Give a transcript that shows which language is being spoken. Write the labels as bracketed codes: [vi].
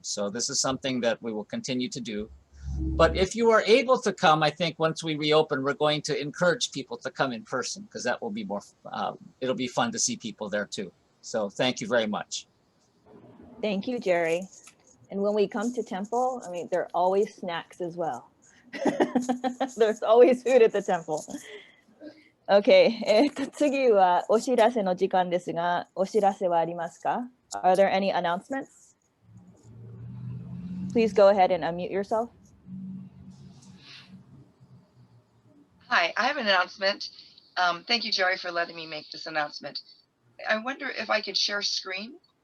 [en] So this is something that we will continue to do. But if you are able to come, I think once we reopen, we're going to encourage people to come in person, because that will be more, it'll be fun to see people there too. So thank you very much. Thank you, Jerry. And when we come to temple, I mean, there are always snacks as well. There's always food at the temple. Okay. [ja] 次はお知らせの時間ですが、お知らせはありますか? [en] Are there any announcements? Please go ahead and unmute yourself. Hi, I have an announcement. Thank you, Jerry, for letting me make this announcement. I wonder if I could share screen.